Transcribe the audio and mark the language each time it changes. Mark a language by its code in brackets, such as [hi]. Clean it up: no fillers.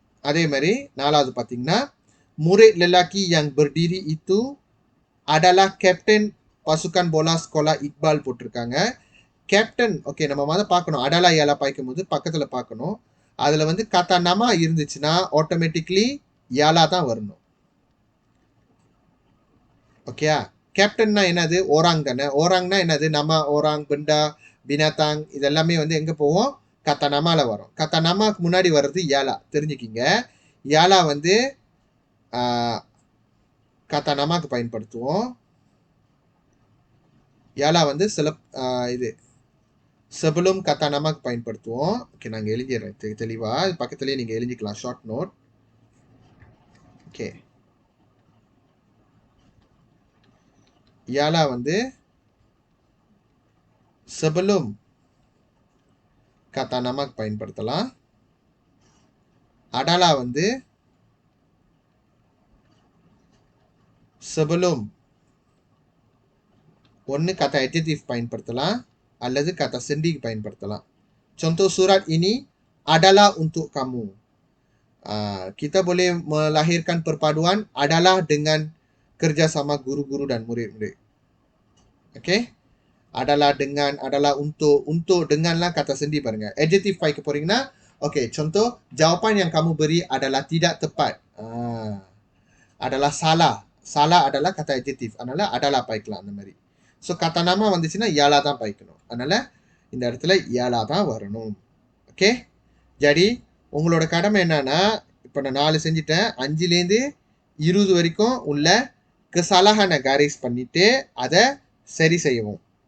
[ta] அதே மாதிரி நாலாவது பார்த்தீங்கன்னா, [ms] murid lelaki yang berdiri itu adalah captain pasukan bola sekolah Iqbal [ta] போட்டிருக்காங்க. கேப்டன், ஓகே, நம்ம முதல்ல பார்க்கணும். அடலா ஏலா பாய்க்கும் போது பக்கத்தில் பார்க்கணும். அதில் வந்து கத்தா nama இருந்துச்சுன்னா ஆட்டோமேட்டிக்லி யாலா தான் வரணும். ஓகேயா? கேப்டன்னா என்னது? ஓராங் தானே. ஓராங்னா என்னது? நம்ம, ஓராங், பெண்டா, பினாத்தாங், இதெல்லாமே வந்து எங்கே போவோம்? கத்தா நமால வரும். கத்தா நமாக்கு முன்னாடி வர்றது யாலா, தெரிஞ்சுக்கிங்க. யாலா வந்து கத்தா நமாக்கு பயன்படுத்துவோம். யாலா வந்து சில இது sebelum kata namaக்கு பயன்படுத்துவோம். ஓகே, நாங்கள் எழுதிடுறேன் தெளிவாக. பக்கத்துலேயே நீங்கள் எழுதிக்கலாம், ஷார்ட் நோட். ஓகே, யாலா வந்து sebelum kata namaக்கு பயன்படுத்தலாம். adalah வந்து sebelum ஒன்னு kata adjective பயன்படுத்தலாம் அல்லது kata sendi பயன்படுத்தலாம். [ms] Contoh surat ini adalah untuk kamu. Kita boleh melahirkan perpaduan adalah dengan kerjasama guru-guru dan murid-murid. Okay? Adalah dengan, adalah untuk denganlah kata sendi [ta] பாருங்க. [ms] Adjective பாய்க்க போறீங்கன்னா, okay, contoh jawapan yang kamu beri adalah tidak tepat. Adalah salah. Salah adalah kata adjective. [ta] அதனால adalah பாய்க்கலாம் அந்த மாதிரி. So kata nama வந்துச்சுன்னா இயாலா தான் பாய்க்கணும். அதனால இந்த இடத்துல இயாலா தான் வரணும். ஓகே, jadi உங்களோட கடமை என்னன்னா, இப்போ நான் 4 செஞ்சுட்டேன், 5லேருந்து 20 வரைக்கும் உள்ள kesalahan garis பண்ணிட்டு அதை சரி செய்யவும்.